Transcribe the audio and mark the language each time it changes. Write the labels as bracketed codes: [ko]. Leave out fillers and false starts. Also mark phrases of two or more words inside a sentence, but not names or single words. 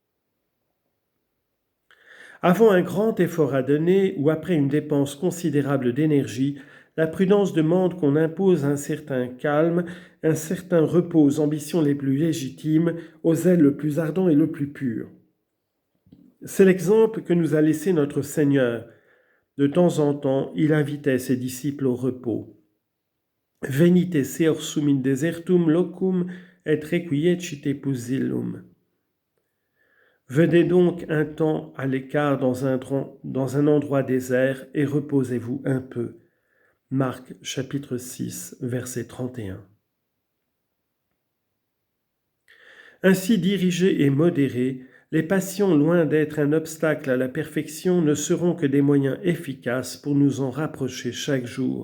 [fr] Avant un grand effort à donner ou après une dépense considérable d'énergie, la prudence demande qu'on impose un certain calme, un certain repos aux ambitions les plus légitimes, aux zèles le plus ardent et le plus pur. C'est l'exemple que nous a laissé notre Seigneur. De temps en temps, il invitait ses disciples au repos. [la] Venite seor sum in desertum locum et requiescite pusillum. [fr] Venez donc un temps à l'écart dans un endroit désert et reposez-vous un peu. Marc chapitre 6, verset 31. Ainsi dirigés et modérés, les passions, loin d'être un obstacle à la perfection, ne seront que des moyens efficaces pour nous en rapprocher chaque jour.